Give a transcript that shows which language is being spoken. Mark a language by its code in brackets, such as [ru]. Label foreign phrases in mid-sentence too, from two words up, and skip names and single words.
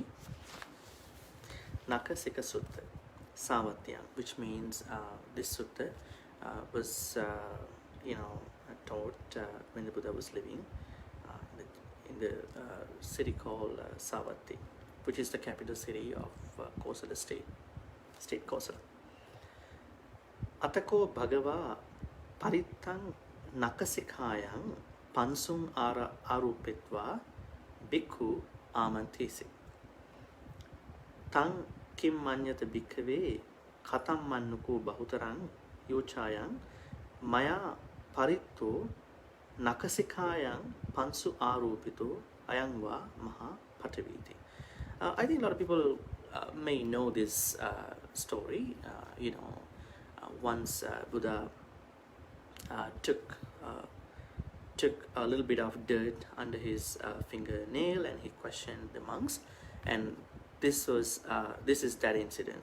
[pi] Nakasika Sutta Savatyam, [en] which means this sutta was taught when the Buddha was living in the city called Savatthi, which is the capital city of Kosala state Kosala. [pi] Atako Bhagava Paritang Nakasikayang Pansum Arupitva Bhikkhu Amantisi Tang Kim Manyata Bhikkhave Khatam Mannuku Bahutarang Yochayang Maya Paritto Nakasikayang Pansu Arupito Ayangva Maha Pataviti. [en] I think a lot of people may know this story. Once Buddha took a little bit of dirt under his fingernail, and he questioned the monks, and this is that incident.